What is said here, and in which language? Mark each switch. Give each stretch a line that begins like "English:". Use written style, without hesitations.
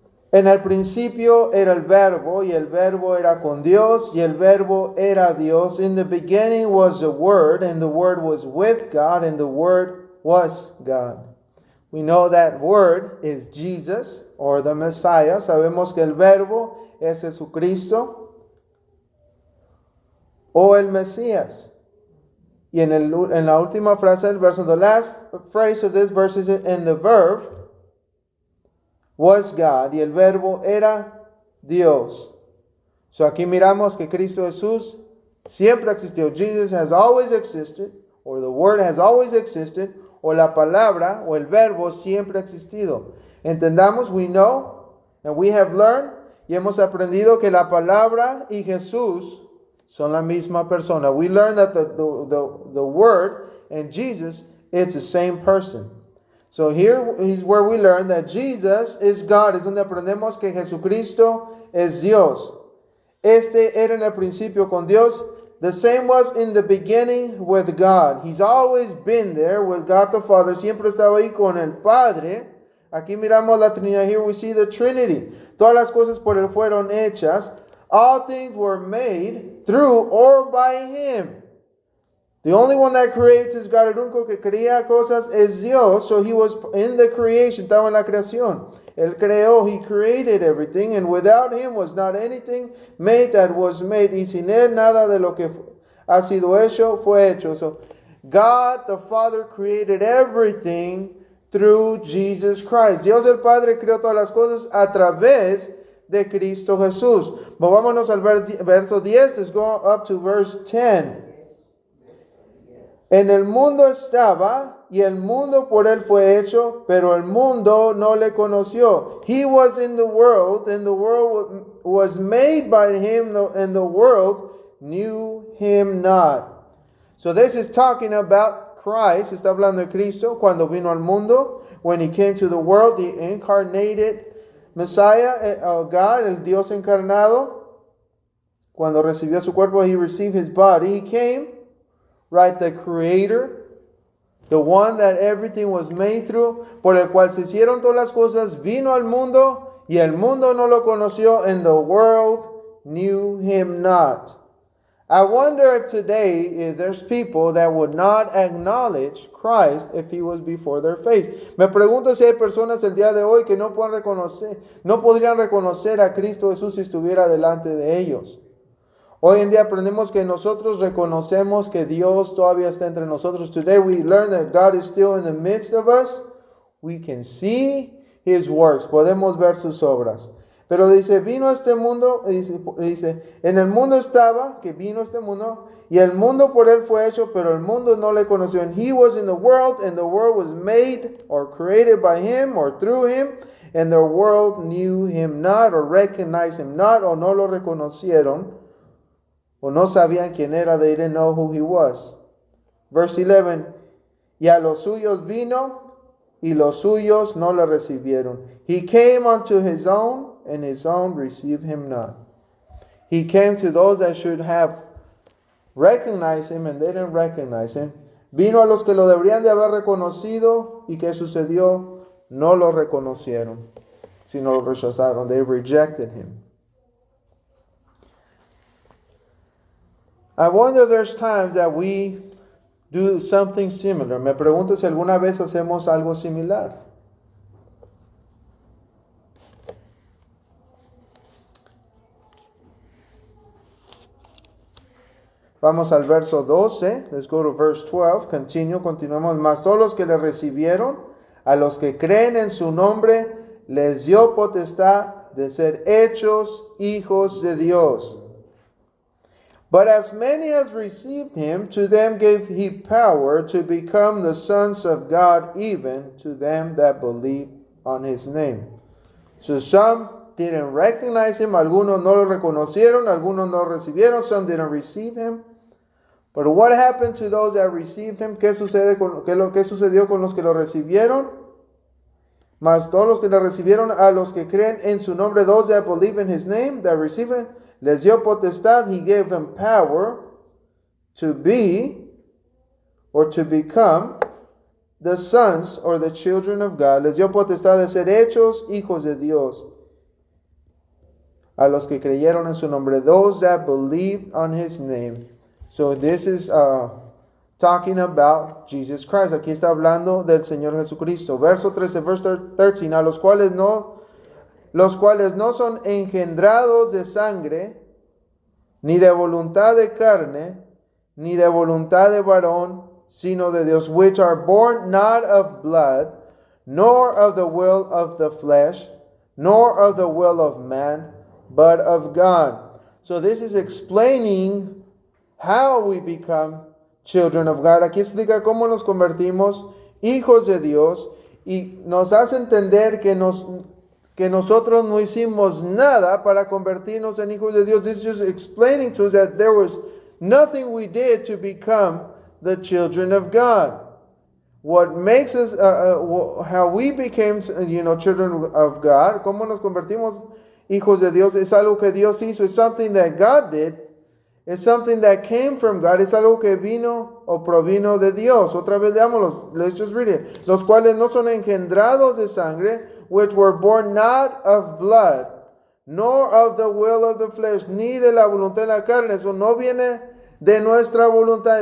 Spanish: En el principio era el verbo, y el verbo era con Dios, y el verbo era Dios.
English: In the beginning was the Word, and the Word was with God, and the Word was God. We know that Word is Jesus, or the Messiah.
Spanish: Sabemos que el verbo es Jesucristo, o el Mesías. Y en la última frase del verso,
English: the last phrase of this verse is, and the verb was God,
Spanish: y el verbo era Dios. So aquí miramos que Cristo Jesús siempre existió.
English: Jesus has always existed, or the word has always existed,
Spanish: o la palabra o el verbo siempre ha existido. Entendamos,
English: we know, and we have learned,
Spanish: y hemos aprendido que la palabra y Jesús son la misma persona.
English: We learned that the word and Jesus, it's the same person. So here is where we learn that Jesus is God.
Spanish: Es donde aprendemos que Jesucristo es Dios. Este era en el principio con Dios.
English: The same was in the beginning with God. He's always been there with God the Father.
Spanish: Siempre estaba ahí con el Padre. Aquí miramos la Trinidad.
English: Here we see the Trinity.
Spanish: Todas las cosas por él fueron hechas.
English: All things were made through or by him. The only one that creates is God.
Spanish: El único que crea cosas es Dios.
English: So he was in the creation.
Spanish: Estaba en la creación. Él creó.
English: He created everything. And without him was not anything made that was made.
Spanish: Y sin él nada de lo que ha sido hecho fue hecho.
English: So God the Father created everything through Jesus Christ.
Spanish: Dios el Padre creó todas las cosas a través de Cristo Jesús.
English: But
Spanish: vámonos al verso 10.
English: Let's go up to verse 10.
Spanish: En el mundo estaba, y el mundo por él fue hecho, pero el mundo no le conoció.
English: He was in the world, and the world was made by him, and the world knew him not. So this is talking about Christ.
Spanish: Está hablando de Cristo cuando vino al mundo.
English: When he came to the world, the incarnated Messiah, God,
Spanish: el Dios encarnado. Cuando recibió su cuerpo,
English: he received his body. He came. Right, the creator, the one that everything was made through,
Spanish: por el cual se hicieron todas las cosas, vino al mundo, y el mundo no lo conoció,
English: and the world knew him not. I wonder if today, if there's people that would not acknowledge Christ if he was before their face.
Spanish: Me pregunto si hay personas el día de hoy que no podrían reconocer a Cristo Jesús si estuviera delante de ellos. Hoy en día aprendemos que nosotros reconocemos que Dios todavía está entre nosotros.
English: Today we learn that God is still in the midst of us. We can see his works.
Spanish: Podemos ver sus obras. Pero dice, vino a este mundo, dice, en el mundo estaba, que vino este mundo, y el mundo por él fue hecho, pero el mundo no le conoció.
English: And he was in the world, and the world was made or created by him or through him, and the world knew him not or recognized him not,
Spanish: o no lo reconocieron. O no sabían quién era.
English: They didn't know who he was. Verse 11.
Spanish: Y a los suyos vino, y los suyos no le recibieron.
English: He came unto his own, and his own received him not. He came to those that should have recognized him, and they didn't recognize him.
Spanish: Vino a los que lo deberían de haber reconocido, y ¿qué sucedió? No lo reconocieron, sino lo rechazaron.
English: They rejected him. I wonder if there's times that we do something similar.
Spanish: Me pregunto si alguna vez hacemos algo similar. Vamos al verso 12.
English: Let's go to verse 12.
Spanish: Continuamos. Mas todos los que le recibieron, a los que creen en su nombre, les dio potestad de ser hechos hijos de Dios.
English: But as many as received him, to them gave he power to become the sons of God, even to them that believe on his name. So some didn't recognize him,
Spanish: algunos no lo reconocieron, algunos no recibieron,
English: some didn't receive him. But what happened to those that received him?
Spanish: ¿Qué sucedió con los que lo recibieron? Mas todos los que lo recibieron, a los que creen en su nombre,
English: those that believe in his name, that receive him,
Spanish: les dio potestad.
English: He gave them power to be or to become the sons or the children of God.
Spanish: Les dio potestad de ser hechos hijos de Dios. A los que creyeron en su nombre,
English: those that believed on his name. So this is talking about Jesus Christ.
Spanish: Aquí está hablando del Señor Jesucristo. Verso 13,
English: verse 13,
Spanish: a los cuales no son engendrados de sangre, ni de voluntad de carne, ni de voluntad de varón, sino de Dios,
English: which are born not of blood, nor of the will of the flesh, nor of the will of man, but of God. So this is explaining how we become children of God.
Spanish: Aquí explica cómo nos convertimos hijos de Dios y nos hace entender que nosotros no hicimos nada para convertirnos en hijos de Dios.
English: This is just explaining to us that there was nothing we did to become the children of God. What makes us, how we became, children of God,
Spanish: cómo nos convertimos hijos de Dios, es algo que Dios hizo.
English: It's something that God did. It's something that came from God.
Spanish: Es algo que vino o provino de Dios. Otra vez leámoslos.
English: Let's just read it.
Spanish: Los cuales no son engendrados de sangre,
English: which were born not of blood, nor of the will of the flesh,
Spanish: ni de la voluntad de la carne. Eso no viene de nuestra voluntad.